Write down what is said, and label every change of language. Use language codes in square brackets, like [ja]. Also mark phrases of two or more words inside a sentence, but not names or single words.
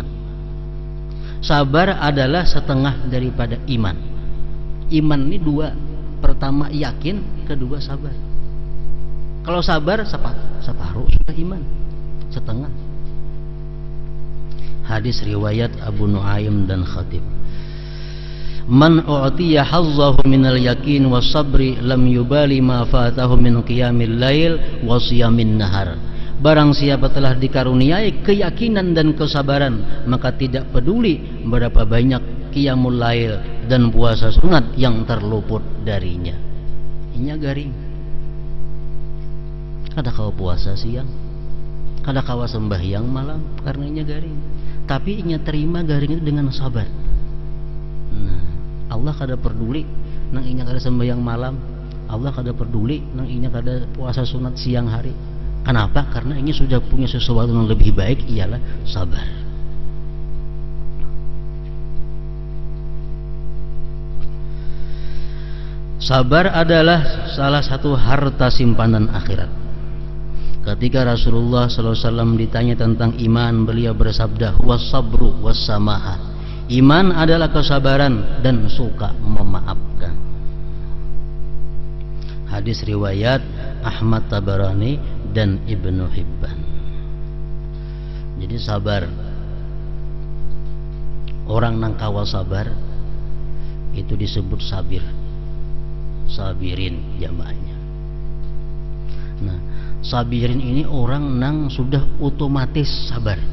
[id] Sabar adalah setengah daripada iman. Iman ini dua, pertama yakin, kedua sabar. Kalau sabar separuh sudah iman, setengah. Hadis riwayat Abu Nuaim dan Khatib. [ar] من أعطي حظه من اليقين والصبر لم يبال ما فاته من قيام الليل وصيام النهار. [id] Barang siapa telah dikaruniai keyakinan dan kesabaran, maka tidak peduli berapa banyak qiyamul lail dan puasa sunat yang terluput darinya. [bjn] Inya garing. Kada kau puasa siang, kada kau sembahyang malam karena inya garing. Tapi inya terima garing itu dengan sabar. Nah, Allah kada peduli nang inya kada sembahyang malam, Allah kada peduli nang inya kada puasa sunat siang hari. [id] Kenapa? Karena inya sudah punya sesuatu yang lebih baik, ialah sabar. Sabar adalah salah satu harta simpanan akhirat. Ketika Rasulullah SAW ditanya tentang iman, beliau bersabda, [ar] والصبر والسماحة. [id] Iman adalah kesabaran dan suka memaafkan. Hadis riwayat Ahmad Tabarani dan Ibnu Hibban. Jadi sabar, orang nang kawal sabar itu disebut sabir, sabirin jamaahnya. Nah, sabirin ini orang nang sudah otomatis sabar.